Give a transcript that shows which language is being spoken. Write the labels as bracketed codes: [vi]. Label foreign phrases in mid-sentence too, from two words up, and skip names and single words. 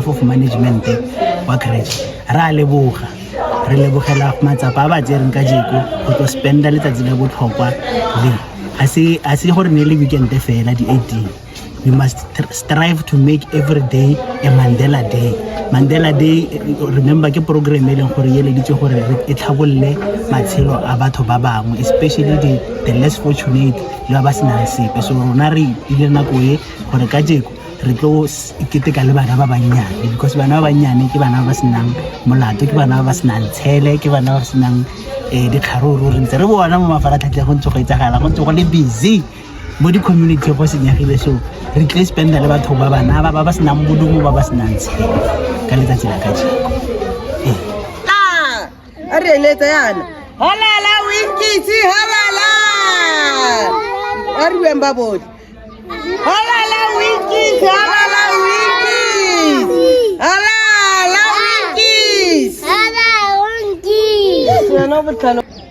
[en] of management [tn] wa creche ra leboga, re lebogela matsapa a ba tsereng kajeko go tlo spenda letsatsi la botlhokwa le a se gore ne le weekend fela di 18. [en] We must strive to make every day a Mandela Day. [tn] Mandela Day, remember ke program e leng gore ye le ditse gore e tlhabolle matshelo a batho ba bangwe, [en] especially the less fortunate [tn] le ba senang sepe. So rona re ile nako e gore kajeko re tlo iketeka le bana ba banyane, because bana ba banyane ke bana ba senang molato, ke bana ba senang tshele, ke bana ba senang dikgaruru. Re ntse re bona mo mafaratlhatlha go ntse go etsagala, go ntse go le busy mo di-community go senyagile. So re tla spenda le batho ba bana ba senang bodumo, ba senang tshele ka letsatsi la kajeko. A re eletsa yana halala Winkies halala a re bueng ba botlhe halala Winkies halala Winkies halala Winkies halala Winkies no botlhalo.